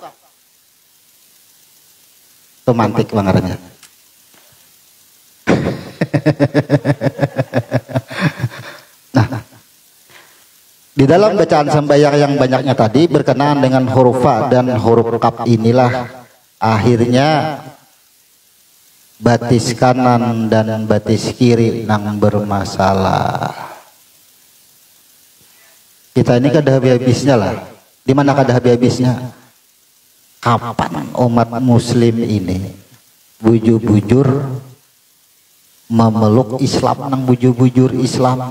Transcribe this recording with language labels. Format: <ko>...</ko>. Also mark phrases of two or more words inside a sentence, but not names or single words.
<id>Romantik bangetnya. Nah, di dalam bacaan sembahyang yang banyaknya tadi berkenaan dengan huruf fa dan huruf kaf inilah akhirnya batis kanan dan batis kiri nang bermasalah.</id> <bjn>Kita ini kada habis-habisnya lah. Di mana kada habis-habisnya? Kapan umat muslim ini bujur-bujur memeluk Islam nang bujur-bujur Islam?</bjn>